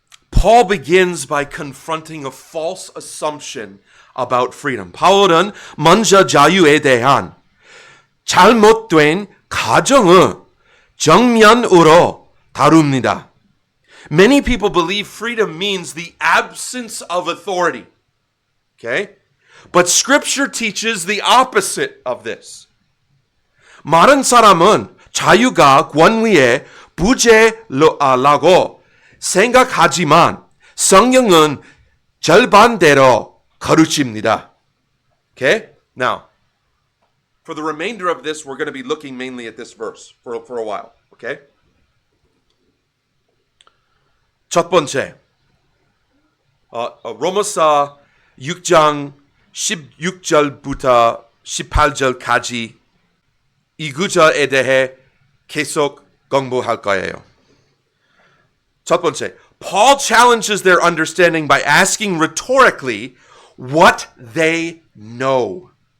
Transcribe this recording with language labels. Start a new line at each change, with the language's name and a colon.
English: Paul begins by confronting a false assumption about freedom.
Korean: 바울은 먼저 자유에 대한 잘못된 가정을 정면으로 다룹니다.
English: Many people believe freedom means the absence of authority. Okay? But scripture teaches the opposite of this.
Korean: 많은 사람은 자유가 권위의 부재라고 생각하지만 성경은 절반대로 가르칩니다.
English: Okay? Now, for the remainder of this, we're going to be looking mainly at this verse for a while. Okay?
Korean: 첫 번째, 로마서 6장 16절부터 18절까지 이 구절에 대해 계속 공부할 거예요. 첫 번째,
English: Paul challenges their understanding by asking rhetorically what they know.